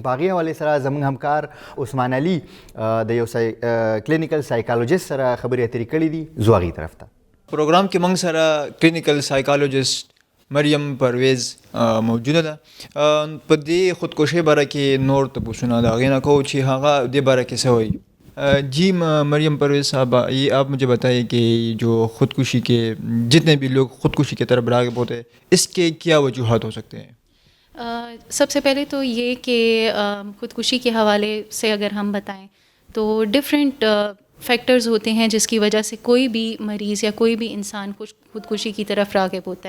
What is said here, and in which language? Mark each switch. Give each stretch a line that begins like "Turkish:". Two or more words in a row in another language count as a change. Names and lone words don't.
Pashto: په هغې حوالې سره زموږ همکار عثمان علي د یو
English: clinical psychologist
Pashto: سره خبرې اترې کړې دي. زو هغې طرف ته. پروګرام کې موږ سره
English: clinical psychologist
Pashto: مریم پرویز موجوده ده. په دې خودکشۍ باره کې نور تپوسونه د هغې نه کوو چې هغه دې باره کې څه وایي.
Urdu: جی مریم پرویز صاحب، یہ آپ مجھے بتائیے کہ جو خودکشی کے جتنے بھی لوگ خودکشی کی طرف راغب ہوتے ہیں، اس کے کیا وجوہات ہو سکتے ہیں؟ سب سے پہلے تو یہ کہ خودکشی کے حوالے سے اگر ہم بتائیں تو
English: different factors
Urdu: ہوتے ہیں جس کی وجہ سے کوئی بھی مریض یا کوئی بھی انسان خودکشی کی طرف راغب ہوتا ہے.